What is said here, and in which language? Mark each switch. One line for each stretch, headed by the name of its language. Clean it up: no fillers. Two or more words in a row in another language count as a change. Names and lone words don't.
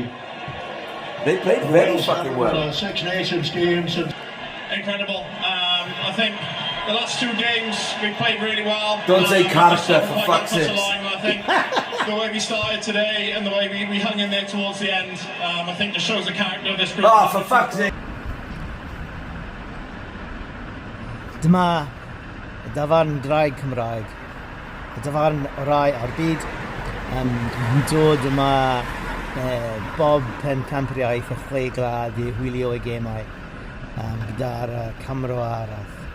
English: They played very fucking well. Six Nations games. Incredible. I think the last two games we played really well. Don't say character, for Quite fuck's got across sake. the line, I think the way we started today and the way we hung in there towards the end, I think just shows the character of this group. Oh, for fuck's sake.
Welsh: Dyma y dafarn draig Cymraeg, y dafarn orau ar byd, yn dod yma bob pencampriaeth y chwe glad i wylio ei gemau gyda'r camero arall.